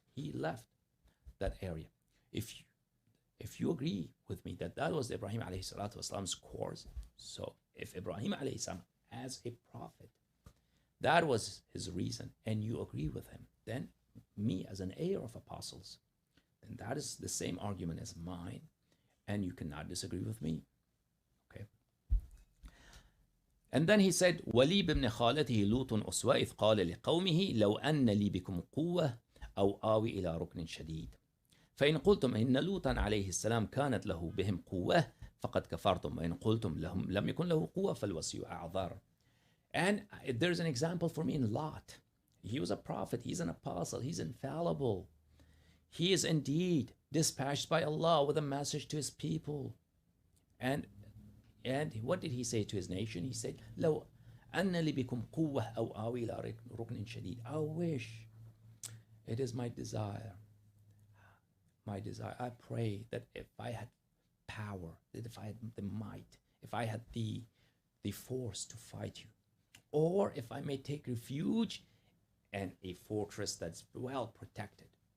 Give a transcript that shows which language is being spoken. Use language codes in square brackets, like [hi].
[en] He left that area. If you agree with me that was Ibrahim alayhi salatu wasalam's course, so if Ibrahim alayhi salam as a prophet, that was his reason, and you agree with him, then me as an heir of apostles, then that is the same argument as mine, and you cannot disagree with me. Okay. [ar] And then he said, وَلِي بِابْنِ خَالَتِهِ لُوطٌ أُسْوَى إِذْ قَالَ لِقَوْمِهِ لَوْ أَنَّ لِي بِكُمْ قُوَّةً أَوْ آوِي إِلَى رُكْنٍ شَدِيدٍ فإن قلتم إن لوطا عليه السلام كانت له بهم قوة فقد كفرتم وإن قلتم لهم لم يكن له قوة فالوصي أعذار. [en] And there's an example for me in Lot. He was a prophet, he's an apostle, he's infallible. He is indeed dispatched by Allah with a message to his people. And what did he say to his nation? [ar] He said, لو أن لي بكم قوة أو آوي إلى ركن شديد. [en] I wish, it is my desire, I pray that if I had power, that if I had the might, if I had the force to fight you, or if I may take refuge in a fortress that's well protected.